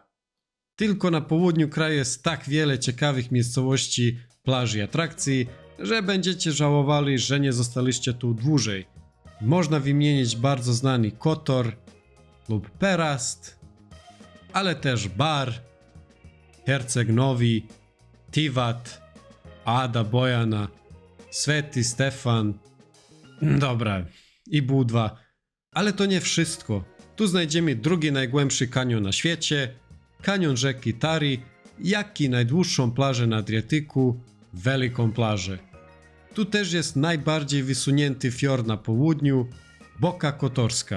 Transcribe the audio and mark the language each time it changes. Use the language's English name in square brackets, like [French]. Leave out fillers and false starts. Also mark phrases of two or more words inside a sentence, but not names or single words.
[Polish] Tylko na południu kraju jest tak wiele ciekawych miejscowości, plaż i atrakcji, że będziecie żałowali, że nie zostaliście tu dłużej. Można wymienić bardzo znany Kotor lub Perast, ale też Bar, Herceg Novi, Tivat, Ada Bojana, Sveti Stefan, dobra, i Budva. Ale to nie wszystko. Tu znajdziemy drugi najgłębszy kanion na świecie, kanion rzeki Tari, jak i najdłuższą plażę na Adriatyku, Wielką Plażę. Tu też jest najbardziej wysunięty fiord na południu, Boka Kotorska.